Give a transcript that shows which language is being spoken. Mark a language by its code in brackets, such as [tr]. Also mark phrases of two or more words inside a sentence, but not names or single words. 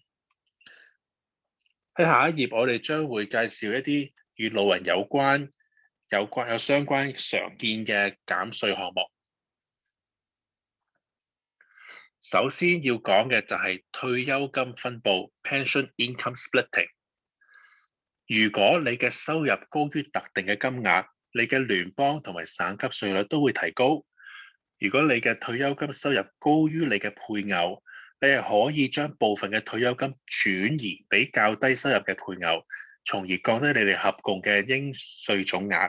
[yue] 喺下一頁，我哋將會介紹一啲與老人有相關常見嘅減稅項目。首先要講嘅就係退休金分佈 [en] （pension income splitting）。 [yue] 如果你嘅收入高於特定嘅金額，你嘅聯邦同埋省級稅率都會提高。如果你嘅退休金收入高於你嘅配偶， 你係可以將部分嘅退休金轉移俾較低收入嘅配偶，從而降低你哋合共嘅應稅總額。